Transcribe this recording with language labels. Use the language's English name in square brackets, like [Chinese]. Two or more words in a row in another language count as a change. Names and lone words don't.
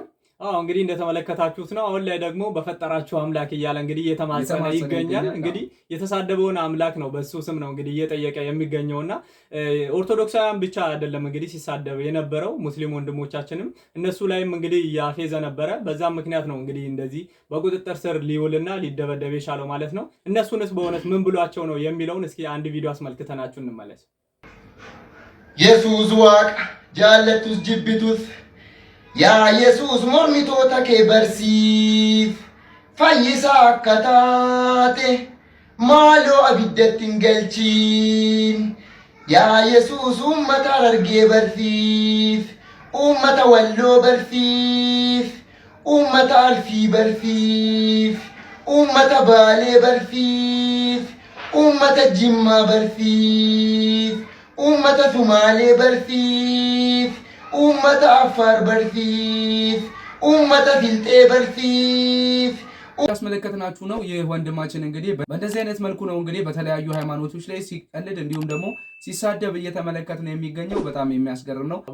[Amharic] እንግዲህ እንደተመለከታችሁት ነው። አሁን ላይ ደግሞ በፈጠራችሁ አምላክ እያለ እንግዲህ እየተማጸነ ይገኛል። እንግዲህ የተሳደበውን አምላክ ነው በሱ ስም ነው እንግዲህ እየጠየቀ የሚገኘውና ኦርቶዶክሳውያን ብቻ አይደለም እንግዲህ ሲሳደብ የነበረው ሙስሊም ወንድሞቻችንም እነሱ ላይም እንግዲህ ያፌዘ ነበረ። በዛም ምክንያት ነው እንግዲህ እንደዚህ በቁጥጥር ስር ሊውልና ሊደበደብ የቻለው ማለት ነው። እነሱንስ በእውነት ምን ብሏቸው ነው የሚለውን እስኪ አንድ ቪዲዮ አስመልክተናችሁ እንመለስ። [Oromo] Yesus Waaq jaalatus jibbatus yaa yesus mormitoota kee barsiif fayyisaa akka taate maaloo abiddatti hin galchiin yaa yesus uummata Harargee barsiif uummata Walloo barsiif uummata Arfii barsiif uummata Baalee barsiif uummata Jimmaa barsiif uummata Sumaalee barsiif ummata Affaar barsiif ummata Filxee barsiif [Amharic] ያስመለከትናችሁ ነው። ይህ ወንድማችን እንግዲህ በእንደዚህ አይነት መልኩ ነው እንግዲህ በተለያዩ ሃይማኖቶች ላይ ሲቀልድ እንዲሁም ደግሞ ሲሳደብ እየተመለከት ነው የሚገኘው። በጣም የሚያስገርም ነው።